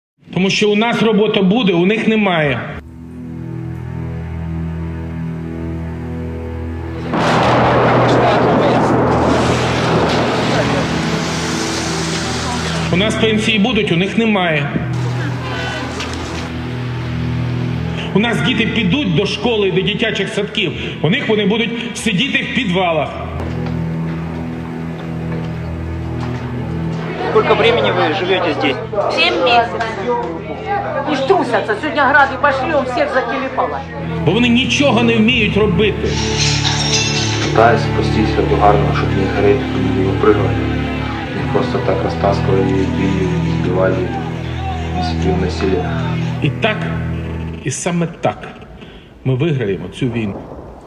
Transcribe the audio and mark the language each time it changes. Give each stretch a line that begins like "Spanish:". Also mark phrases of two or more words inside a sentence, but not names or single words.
Ukrainian: Тому що у нас робота буде, у них немає. У нас пенсії будуть, у них немає. У нас діти підуть до школи, до дитячих садків. У них вони будуть сидіти в підвалах.
Russian: Сколько времени вы живете здесь? 7 месяцев. И ж трусятся. Сегодня грады пошли, он всех зателепало.
Ukrainian: Бо вони нічого не вміють робити.
Russian: Пытаюсь спустить эту гарну, чтобы не гореть, чтобы не выпрыгивали. Не просто так растаскивали, били, избивали, не насилие.
Ukrainian: І так, і саме так ми виграємо цю війну.